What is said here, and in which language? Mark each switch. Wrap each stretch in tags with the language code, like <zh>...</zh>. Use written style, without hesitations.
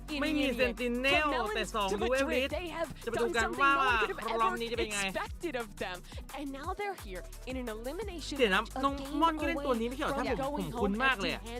<th>ไม่มีเซนติเนลแต่2ดูเอลลิสจะไปดูกันว่ารอบนี้จะเป็นไง</th> <en>And now they're here in an elimination</en> <th>เดี๋ยวนะน้องมอนก็เล่นตัวนี้ไม่ใช่เหรอถ้าผมคุ้นมากเลย</th>